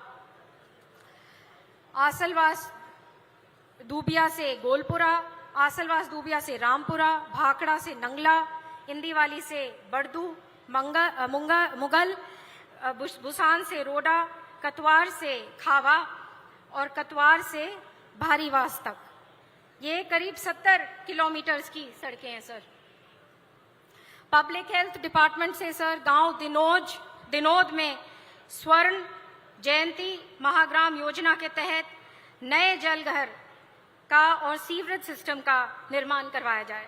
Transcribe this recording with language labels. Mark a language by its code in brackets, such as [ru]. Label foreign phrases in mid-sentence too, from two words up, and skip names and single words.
[hi] आसलवास दूबिया से गोलपुरा, आसलवास दूबिया से रामपुरा, भाखड़ा से नंगला, इंदीवाली से बड़दू, मुगल, बुसान से रोडा, कतवार से खावा और कतवार से भारीवास तक। ये करीब 70 किलोमीटर्स की सड़कें हैं सर। पब्लिक हेल्थ डिपार्टमेंट से सर गांव दिनोद में स्वर्ण जयंती महाग्राम योजना के तहत नए जलघर का और सीवरेज सिस्टम का निर्माण करवाया जाए।